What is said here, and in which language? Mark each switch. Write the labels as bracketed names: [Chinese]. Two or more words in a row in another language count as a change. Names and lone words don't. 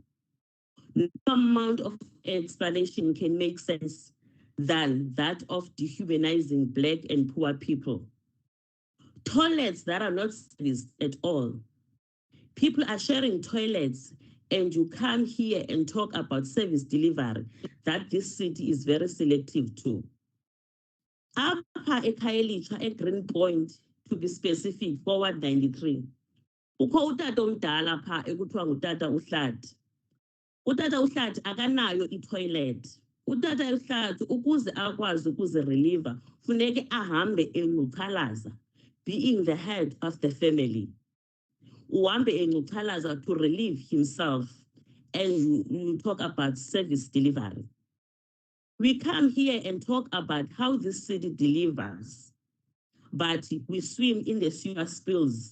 [English] No amount of explanation can make sense than that of dehumanizing Black and poor people. Toilets that are not serviced at all. People are sharing toilets and you come here and talk about service delivery that this city is very selective to. [Xhosa] Apha eKhayelitsha eGreenpoint, [English] to be specific, forward 93. [Xhosa] Ukho utata omdala pha ekuthiwa ngutata uHlathi. Utata uHlathi akanayo itoilet. Utata uHlathi ukuze akwazi ukuzirelieva funeke ahambe encuthalaza, [English] being the head of the family. [Xhosa] Uhambe encuthalaza [English] to relieve himself, and you talk about service delivery. We come here and talk about how this city delivers, but we swim in the sewer spills.